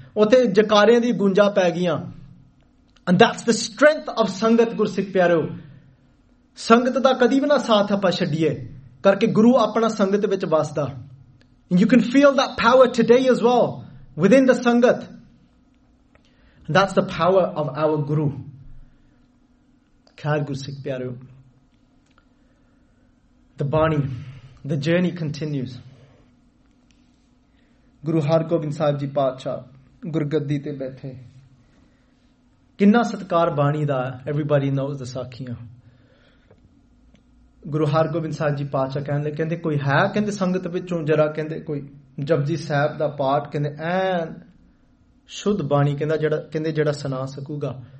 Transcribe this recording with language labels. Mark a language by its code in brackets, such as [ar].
[pa] ਓਥੇ ਜਕਾਰੇ ਦੀ ਗੂੰਜ ਪੈ ਗਿਆਂ. [en] And that's the strength of Sangat, Guru Sikh Pyareo. [pa] ਸੰਗਤ ਦਾ ਕਦੀ ਵੀ ਨਾ ਸਾਥ ਆਪਾਂ ਛੱਡੀਏ, ਕਰਕੇ ਗੁਰੂ ਆਪਣਾ ਸੰਗਤ ਵਿਚ ਵੱਸਦਾ. [en] And you can feel that power today as well, within the Sangat. And that's the power of our Guru. Khair Guru Sikh Pyareo. The Bani, the journey continues. [pa] ਗੁਰੂ ਹਰ ਗੋਬਿੰਦ ਸਾਹਿਬ ਜੀ ਪਾਤਸ਼ਾਹ, ਗੁਰੂ ਗੱਦੀ ਤੇ ਬੈਠੇ. ਕਿੰਨਾ ਸਤਿਕਾਰ ਬਾਣੀ ਦਾ, [en] everybody knows the [pa] ਸਾਖੀਆਂ. ਗੁਰੂ ਹਰ ਗੋਬਿੰਦ ਸਾਹਿਬ ਜੀ ਪਾਤਸ਼ਾਹ ਕਹਿੰਦੇ ਕੋਈ ਹੈ, ਕਹਿੰਦੇ ਸੰਗਤ ਵਿਚੋਂ ਜ਼ਰਾ, ਕਹਿੰਦੇ ਕੋਈ ਜਪੁਜੀ ਸਾਹਿਬ ਦਾ ਪਾਠ, ਕਹਿੰਦੇ ਐਨ ਸ਼ੁੱਧ ਬਾਣੀ, ਕਹਿੰਦੇ ਜਿਹੜਾ ਸੁਣਾ ਸਕੂਗਾ.